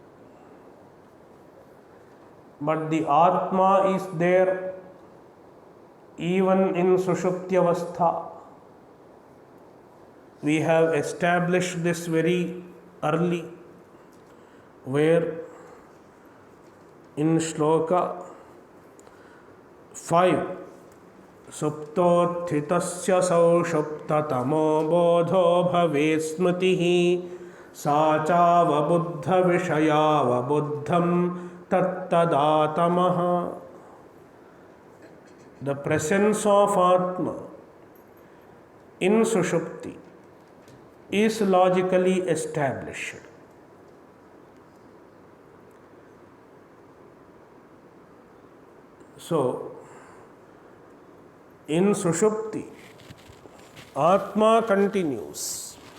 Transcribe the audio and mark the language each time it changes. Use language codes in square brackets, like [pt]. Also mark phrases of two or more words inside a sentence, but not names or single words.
[en] But the Atma is there even in [sa] Sushupti Avastha. [en] We have established this very early, where in Shloka 5, [sa] Suptothitasya saushuptatamo bodho bhave smritihi sachava vishayava buddham tattadatamah. [en] The presence of Atma in Sushupti is logically established. So, in Sushupti, Atma continues.